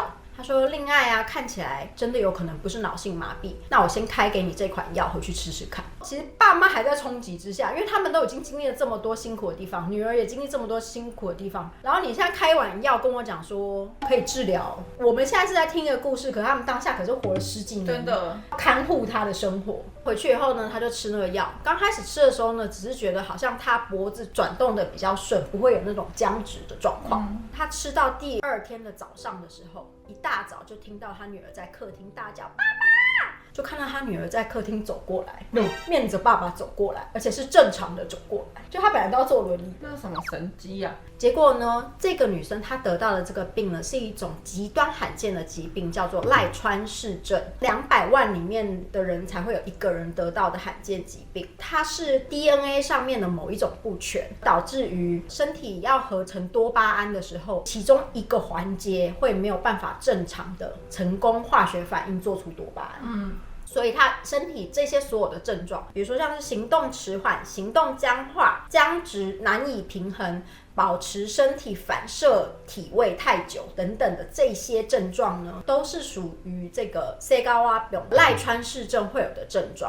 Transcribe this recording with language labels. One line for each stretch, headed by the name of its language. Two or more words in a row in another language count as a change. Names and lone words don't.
Chinese: 他說：“另外啊，看起來真的有可能不是腦性麻痹，那我先開給你這款藥回去吃吃看。” 其實爸媽還在衝擊之下，因為他們都已經經歷了這麼多辛苦的地方，女兒也經歷這麼多辛苦的地方，然後你現在開一碗藥跟我講說可以治療，我們現在是在聽一個故事，可是他們當下可是活了10幾年，真的看護他的生活。回去以後呢，他就吃那個藥。剛開始吃的時候呢，只是覺得好像他脖子轉動的比較順，不會有那種僵直的狀況。他吃到第2天的早上的時候，一大早就聽到他女兒在客廳大叫：“爸爸！” 就看到他女兒在客廳走過來，面着爸爸走過來，而且是正常的走過來，就他本来都要坐輪椅。那是什麼神機呀？結果呢，這個女生她得到的這個病呢，是一種極端罕見的疾病，叫做賴川氏症。200萬裡面的人才會有1個人得到的罕見疾病。它是 DNA 上面的某一種不全，導致於身體要合成多巴胺的時候，其中一個環節會沒有辦法正常的成功化學反應做出多巴胺。所以他身體這些所有的症狀，比如说像是行動遲緩、行動僵化、僵直、難以平衡、保持身體反射體位太久等等的這些症狀呢，都是屬於這個西高瓦病賴川氏症會有的症狀。